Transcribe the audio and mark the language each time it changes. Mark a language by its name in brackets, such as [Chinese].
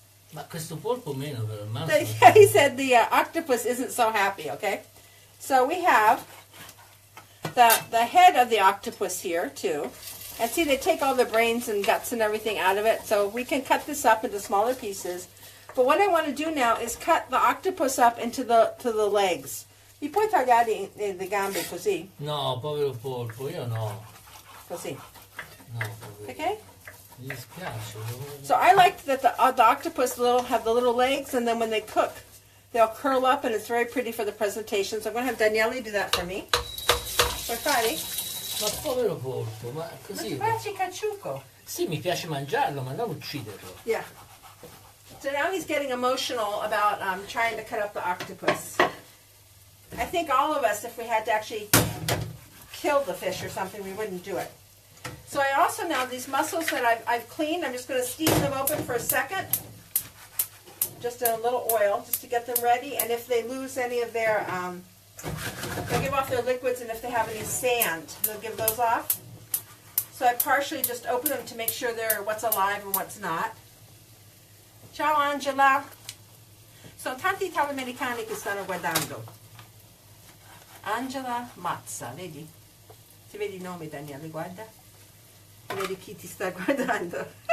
[Italian] Ma questo polpo meno, però. [English] He said the octopus isn't so happy, okay? So we have the head of the octopus here, too. And see, they take all the brains and guts and everything out of it, so we can cut this up into smaller pieces. But what I want to do now is cut the octopus up into the legs. [Italian] Mi puoi tagliare le gambe così? No, povero polpo, io no. Così. No, povero. [English] Okay? [Italian] Mi dispiace. [English] So I like that the octopus have the little legs, and then when they cook, they'll curl up, and it's very pretty for the presentation. So I'm going to have Daniele do that for me. [Italian] Puoi fare? Ma povero polpo, ma così... Ma ti piace Cacciucco? Sì, mi piace mangiarlo, ma non ucciderlo. [English] Yeah. So now he's getting emotional about trying to cut up the octopus. I think all of us, if we had to actually kill the fish or something, we wouldn't do it. So I also now, these mussels that I've cleaned, I'm just going to steam them open for a second. Just in a little oil, just to get them ready. And if they lose any of their, they'll give off their liquids, and if they have any sand, they'll give those off. So I partially just open them to make sure they're what's alive and what's not. [Italian] Ciao Angela. Sono tanti italo-americani che stanno guardando. Angela Mazza, vedi? Ti vedi il nome, Daniele, guarda. Vedi chi ti sta guardando.